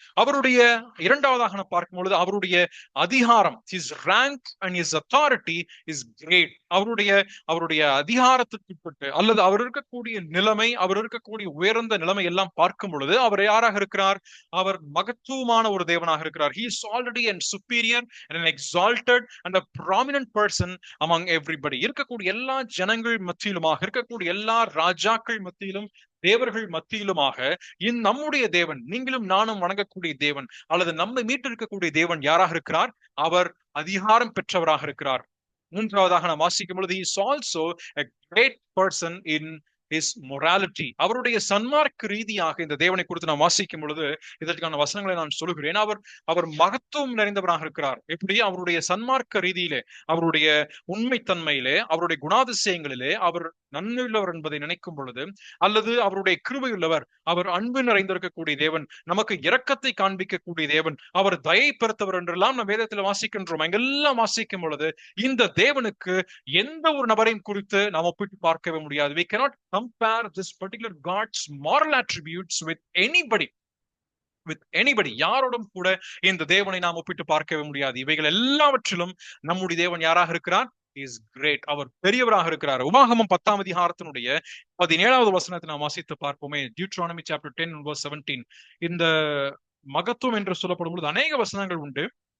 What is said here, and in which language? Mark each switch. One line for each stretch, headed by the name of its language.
Tamil: அவருடைய இரண்டாவதாக நான் பார்க்கும் பொழுது அவருடைய அதிகாரம்,
English: his rank and his authority is great.
Tamil: அவருடைய அதிகாரத்துக்கு அல்லது அவர் இருக்கக்கூடிய நிலைமை, அவர் இருக்கக்கூடிய உயர்ந்த நிலைமை எல்லாம் பார்க்கும் பொழுது அவர் யாராக இருக்கிறார்? அவர் மகத்துவமான ஒரு தேவனாக இருக்கிறார்.
English: He is already and superior and an exalted and a prominent person among everybody.
Tamil: இருக்கக்கூடிய எல்லா ஜனங்கள் மத்தியிலுமாக, இருக்கக்கூடிய எல்லா ராஜாக்கள் மத்தியிலும், தேவர்கள் மத்தியிலுமாக நம்முடைய தேவன், நீங்களும் நானும் வணங்கக்கூடிய தேவன் அல்லது நம்மை மீட்டிருக்கக்கூடிய தேவன் யாராக இருக்கிறார்? அவர் அதிகாரம் பெற்றவராக இருக்கிறார். மூன்றாவதாக நாம் வாசிக்கும் பொழுது
English: he is also a great person in his morality.
Tamil: அவருடைய சன்மார்க்க ரீதியாக இந்த தேவனை குறித்து நாம் வாசிக்கும் பொழுது இதற்கான வசனங்களை நான் சொல்லுகிறேன். அவர் மகத்துவம் நிறைந்தவராக இருக்கிறார். எப்படி? அவருடைய சன்மார்க்க ரீதியிலே, அவருடைய உண்மைத்தன்மையிலே, அவருடைய குணாதிசயங்களிலே அவர் நன்மையுள்ளவர் என்பதை நினைக்கும் பொழுது, அல்லது அவருடைய கிருபையுள்ளவர், அவர் அன்பு நிறைந்திருக்கக்கூடிய தேவன், நமக்கு இரக்கத்தை காண்பிக்கக்கூடிய தேவன், அவர் தயை பெருத்தவர் என்றெல்லாம் நம் வேதத்தில் வாசிக்கின்றோம். அங்கெல்லாம் வாசிக்கும் பொழுது இந்த தேவனுக்கு எந்த ஒரு நபரையும் குறித்து நாம் ஒப்பிட்டு பார்க்கவே முடியாது.
English: We cannot compare this particular God's moral attributes with anybody.
Tamil: யாரோடும் கூட இந்த தேவனை நாம் ஒப்பிட்டு பார்க்கவே முடியாது. இவைகள் எல்லாவற்றிலும் நம்முடைய தேவன் யாராக இருக்கிறார்?
English: is great.
Tamil: அவர் பெரியவராக இருக்கிறார். உபாகமம் 10ஆம் அதிகாரத்தினுடைய 17வது வசனத்தை நாம் வாசித்து பார்ப்போமே.
English: Deuteronomy chapter 10 verse 17.
Tamil: இந்த மகத்துவம் என்று சொல்லப்படும் பொழுது அநேக வசனங்கள் உண்டு.